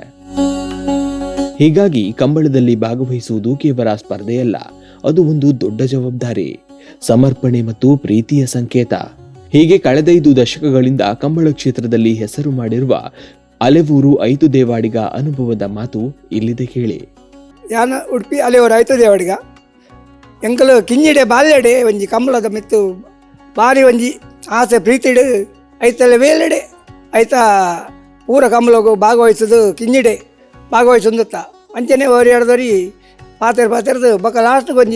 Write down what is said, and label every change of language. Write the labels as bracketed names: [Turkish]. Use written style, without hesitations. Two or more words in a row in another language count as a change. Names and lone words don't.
[Kannada] ಹೀಗಾಗಿ ಕಂಬಳದಲ್ಲಿ ಭಾಗವಹಿಸುವುದು ಕೇವಲ ಸ್ಪರ್ಧೆಯಲ್ಲ, ಅದು ಒಂದು ದೊಡ್ಡ ಜವಾಬ್ದಾರಿ, ಸಮರ್ಪಣೆ ಮತ್ತು ಪ್ರೀತಿಯ ಸಂಕೇತ. ಹೀಗೆ ಕಳೆದ 5 ದಶಕಗಳಿಂದ ಕಂಬಳ ಕ್ಷೇತ್ರದಲ್ಲಿ ಹೆಸರು ಮಾಡಿರುವ ಅಲೆವೂರು ಐತು ದೇವಾಡಿಗ ಅನುಭವದ ಮಾತು ಇಲ್ಲಿದೆ ಕೇಳಿ. [Tulu] ಯಾನ ಉಡುಪಿ ಅಲೆವೂರು ಐತು ದೇವಾಡಿಗ ಎಂಕಲು ಕಿಂಜಿಡೆ ಬಾಲ್ಯಡೆ ಒಂಜಿ ಕಂಬಳದ ಮಿತ್ತು ಬಾರಿ ಒಂಜಿ ಆಸೆ ಪ್ರೀತಿಡು ಐತಲ್ಲ ವೇಲೆಡೆ ಐತ ಪೂರ ಕಂಬಳಗೂ ಭಾಗವಹಿಸೋದು ಕಿಂಜಿಡೆ ಭಾಗವಹಿಸೊಂದುತ್ತ ಅಂಚನೆ ಒರಿಯಾಡ್ದವ್ರಿ ಪಾತೆರ್ದು ಬೊಕ ಲಾಸ್ಟ್ಗೆ ಒಂಜಿ